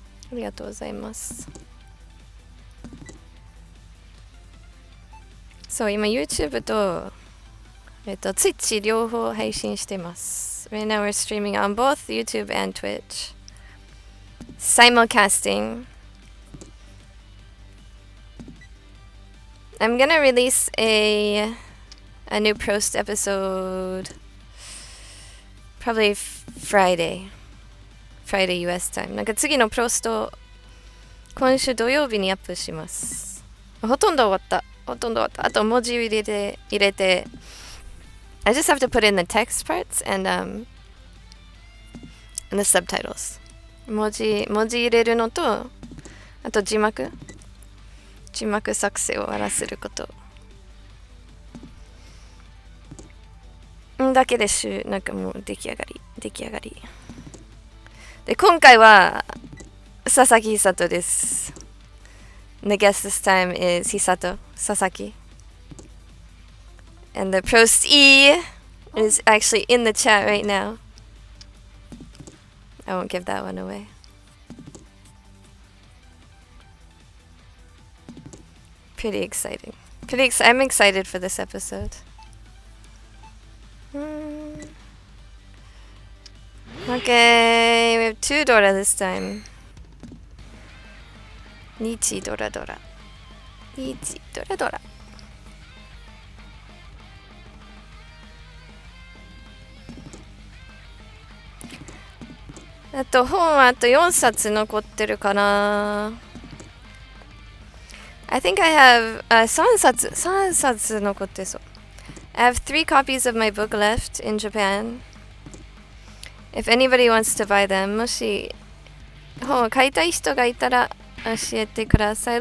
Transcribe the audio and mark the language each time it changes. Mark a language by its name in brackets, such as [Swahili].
[Japanese] ありがとうございます。そう、今 YouTube とTwitch 両方配信してます。 [English] Right now we're streaming on both YouTube and Twitch. Simulcasting. I'm gonna release a new Prost episode probably Friday US time. [Japanese] なんか次のプロスト今週土曜日にアップします。ほとんど終わった。あと文字入れて [English] I just have to put in the text parts and the subtitles. [Japanese] 文字入れるのと、あと字幕作成を終わらせることだけでなんかもう出来上がりで、今回は佐々木久人です。 [English] The guest this time is Hisato Sasaki, and the Prost E is actually in the chat right now. I won't give that one away. Pretty exciting. I'm excited for this episode. Okay, we have 2 Dora this time. [Japanese] Nichi Dora. Nichi Dora. あと本あと4冊残ってるかな。 [English] I think I have [Japanese] 3冊残ってそう。 [English] I have 3 copies of my book left in Japan. If anybody wants to buy them, [Japanese] もし本を買いたい人がいたら教えてください。